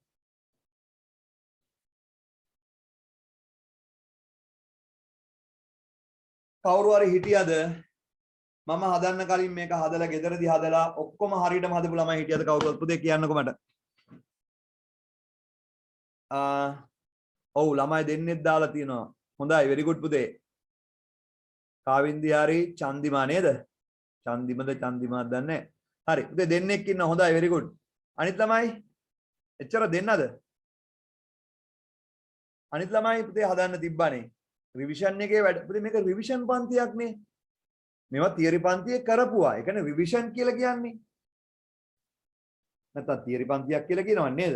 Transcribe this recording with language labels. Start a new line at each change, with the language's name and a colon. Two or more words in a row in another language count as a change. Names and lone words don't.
Sinhala: කවුරු හරි හිටියද මම හදන්න කලින් මේක හදලා ගෙදරදී හදලා ඔක්කොම හරියටම හදපු ළමයි හිටියද කවුරුවත් පුතේ කියන්නකෝ මට. ඔව් ළමයි දෙන්නෙක් දාලා තියෙනවා. හොඳයි
English: very good
Sinhala: පුතේ. කාවින්දි හරි චන්දිමා නේද? චන්දිමාද දන්නේ නැහැ. හරි පුතේ දෙන්නෙක් ඉන්න හොඳයි
English: very good.
Sinhala: අනිත් ළමයි එච්චර දෙන්නද? අනිත් ළමයි පුතේ හදන්න තිබ්බනේ. රිවිෂන් එකේ වැඩ පුතේ මේක රිවිෂන් පන්තියක් නේ. මේවා තියරි පන්තියේ කරපුවා. ඒ කියන්නේ රිවිෂන් කියලා කියන්නේ. නැත්නම් තියරි පන්තියක් කියලා කියනව නේද?